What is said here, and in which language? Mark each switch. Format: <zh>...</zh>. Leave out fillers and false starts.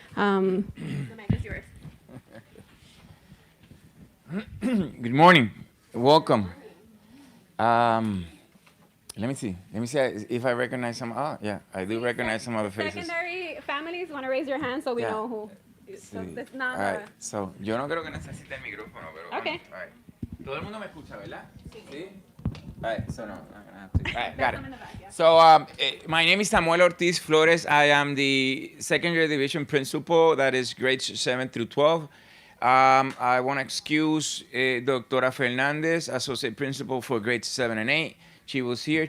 <en>The mic is yours. Good morning. Welcome. Let me see if I recognize some. Oh, yeah, I do recognize some other faces. Secondary families, want to raise your hand so we Yeah. know who. So</en> <es>Sí.</es> <en>it's not All right.</en> <es>So, yo no creo que necesite el micrófono, pero</es> <en>Okay. All right.</en> <es>Todo el mundo me escucha, ¿verdad?</es> <en>Sí. All right. So no, I'm not gonna have to. All right, got it. So, my name is Samuel Ortiz Flores. I am the secondary division principal. That is grades 7 through 12. I want to excuse Doctora Fernandez, associate principal for grades 7 and 8. She was here.</en>